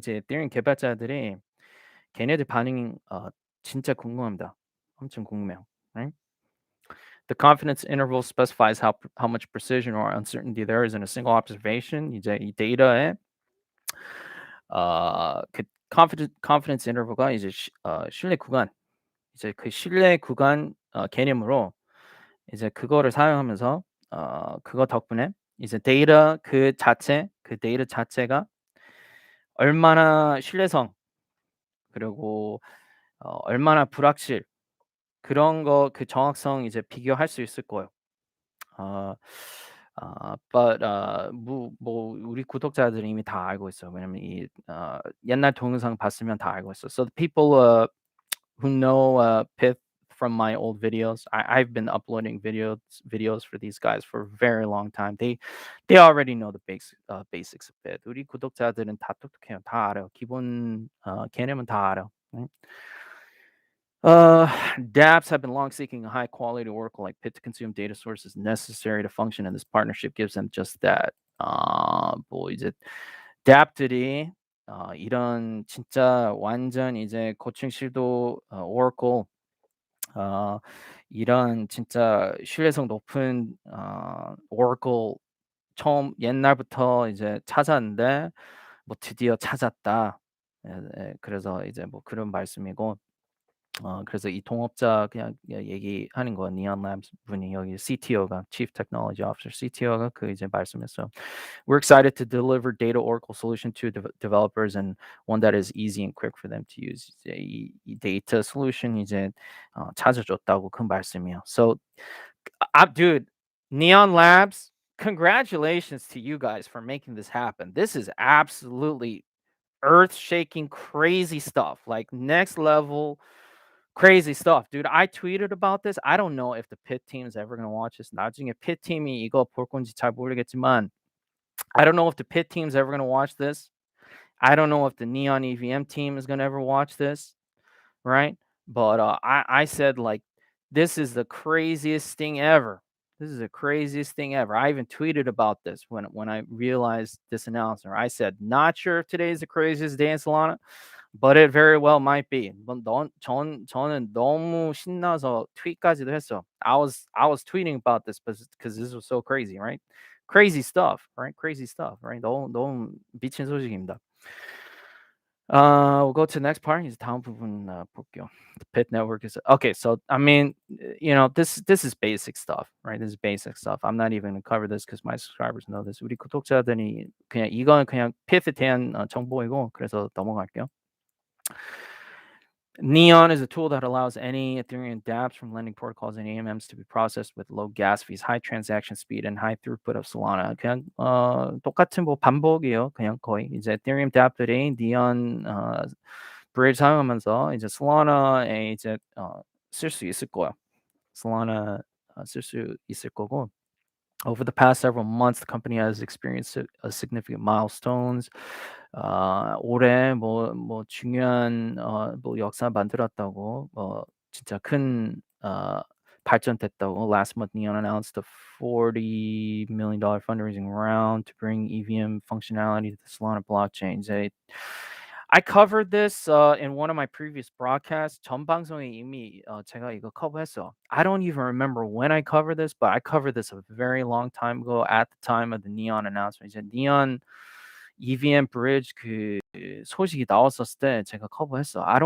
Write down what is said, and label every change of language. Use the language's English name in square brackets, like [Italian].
[Korean] 이제 Ethereum 개발자들이 걔네들 반응이 진짜 궁금합니다. 엄청 궁금해요, right? [English] The confidence interval specifies how much precision or uncertainty there is in a single observation. [Korean] 이제 이 데이터에 그 confidence interval가 이제 신뢰 구간, 이제 그 신뢰 구간 개념으로 이제 그거를 사용하면서 그거 덕분에 이제 그 데이터 자체가 얼마나 신뢰성, 그리고 얼마나 불확실, 그런 거 그 정확성 이제 비교할 수 있을 거예요. 어 but 뭐 우리 구독자들이 이미 다 알고 있어요. 왜냐면 옛날 동영상 봤으면 다 알고 있어. [English] So the people who know Pyth from my old videos. I've been uploading videos for these guys for a very long time. They already know the basics of Pyth. [Korean] 우리 구독자들은 다 똑똑해요. 다 알아요. 기본 개념은 다 알아요. Right? [English] Uh, dApps have been long seeking a high quality oracle like Pyth to consume data sources necessary to function, and this partnership gives them just that. [Korean] 뭐 이제 dApp들이 이런 진짜 완전 이제 고층 실도 oracle, 이런 진짜 신뢰성 높은 oracle 처음 옛날부터 이제 찾았는데 뭐 드디어 찾았다. 그래서 이제 뭐 그런 말씀이고, 그래서 이 동업자 그냥 얘기하는 거 Neon Labs 분이 여기 CTO가 Chief Technology Officer CTO가 그 이제 말씀했어요. [English] We're excited to deliver data oracle solution to developers and one that is easy and quick for them to use. [Korean] 이제 이 데이터 솔루션 이제 찾아줬다고 그 말씀이에요. [English] So, dude, Neon Labs, congratulations to you guys for making this happen. This is absolutely earth-shaking, crazy stuff. Like next level crazy stuff, dude. I tweeted about this. I don't know if the Pit team is ever gonna watch this. [Korean] 나중에 Pit 팀이 이거 볼 건지 잘 모르겠지만, [English] I don't know if the Pit team's ever gonna watch this. I don't know if the Neon EVM team is gonna ever watch this, right? But I said like, this is the craziest thing ever. This is the craziest thing ever. I even tweeted about this when I realized this announcement. I said, not sure if today is the craziest day in Solana, but it very well might be. [Korean] 저는 너무 신나서 tweet까지도 했어. [English] I was tweeting about this because this was so crazy, right? Crazy stuff, right? Crazy stuff, right? [Korean] 너무 미친 소식입니다. [English] We'll go to the next part. [Korean] 이제 다음 부분 볼게요. [English] The Pyth network is okay. So I mean, this is basic stuff, right? This is basic stuff. I'm not even gonna cover this because my subscribers know this. [Korean] 우리 구독자들이 그냥 이건 그냥 Pyth에 대한 정보이고 그래서 넘어갈게요. [English] Neon is a tool that allows any Ethereum dApps from lending protocols and AMMs to be processed with low gas fees, high transaction speed, and high throughput of Solana. [Korean] 그냥 똑같은 뭐 반복이에요. 그냥 거의 이제 Ethereum dApp들이 Neon 브릿지 사용하면서 이제 Solana에 이제 쓸 수 있을 거야. Solana 쓸 수 있을 거고. [English] Over the past several months, the company has experienced a significant milestones. [Korean] 올해 뭐 중요한 뭐 역사 만들었다고 진짜 큰 발전됐다고. [English] Last month, Neon announced a $40 million fundraising round to bring EVM functionality to the Solana blockchain. I covered this in one of my previous broadcasts. [Korean] 전 방송에 이미 제가 이거 커버했어. [English] I don't even remember when I covered this, but I covered this a very long time ago at the time of the Neon announcement. [Korean] 이제 Neon EVM bridge 그 소식이 나왔었을 때 제가 커버했어.